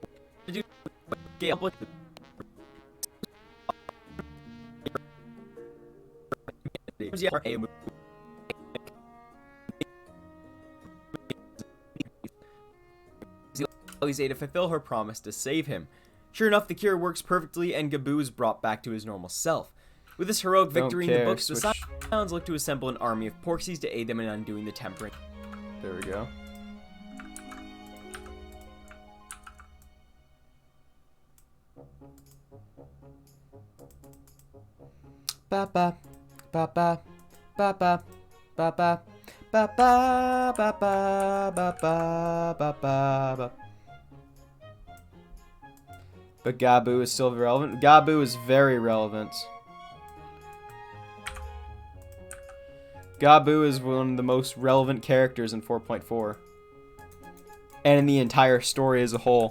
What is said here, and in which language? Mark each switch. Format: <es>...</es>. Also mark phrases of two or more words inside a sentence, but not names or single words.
<en>Alize to fulfill her promise to save him. Sure enough, the cure works perfectly, and Gabu is brought back to his normal self. With this heroic victory in the books, the Scions look to assemble an army of Porxies to aid them in undoing the tempering. There we go. Ba ba ba ba ba ba ba ba ba ba ba ba ba ba ba ba. But Gabu is still relevant. Gabu is very relevant. Gabu is one of the most relevant characters in 4.4. And in the entire story as a whole.</en>